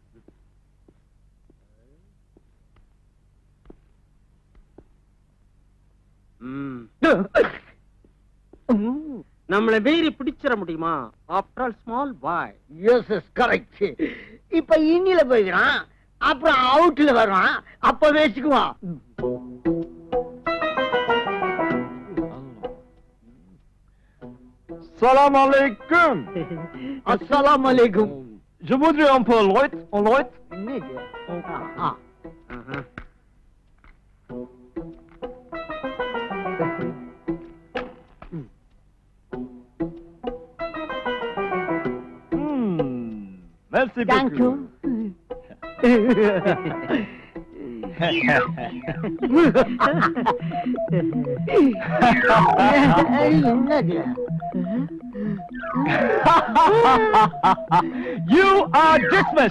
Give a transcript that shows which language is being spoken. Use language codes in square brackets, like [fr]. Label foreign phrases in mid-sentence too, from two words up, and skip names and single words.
[ta] நம்மள மீறி பிடிச்சிட முடியுமா? [en] after all small boy. yes yes correct. [ta] இப்ப இன்னில போயிடுறான், அப்புறம் அவுட்ல வருவான், அப்ப வச்சுக்குவான். [ar] سلام عليكم. السلام عليكم. [fr] Je voudrais un peu light, en light. Merci [en] Thank beaucoup. You are dismissed.